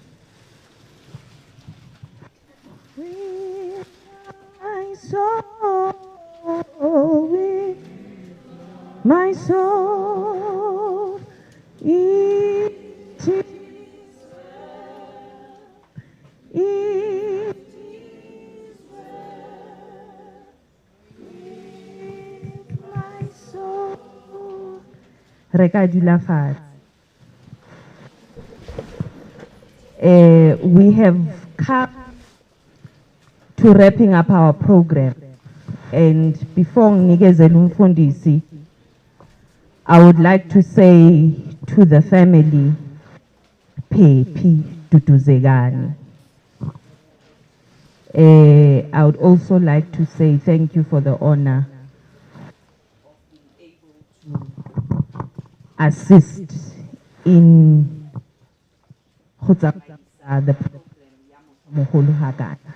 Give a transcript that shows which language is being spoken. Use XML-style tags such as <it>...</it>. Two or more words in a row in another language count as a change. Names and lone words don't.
<en>With my soul, with my soul, it is well, it is well with my soul.</en> <st>Re ka dula fatshe.</st> <en>We have come to wrapping up our program, and before</en> <zu>nginikeze umfundisi,</zu> <en>I would like to say to the family, Phephi Duduzekani. I would also like to say thank you for the honor of being able to assist in the program.</en>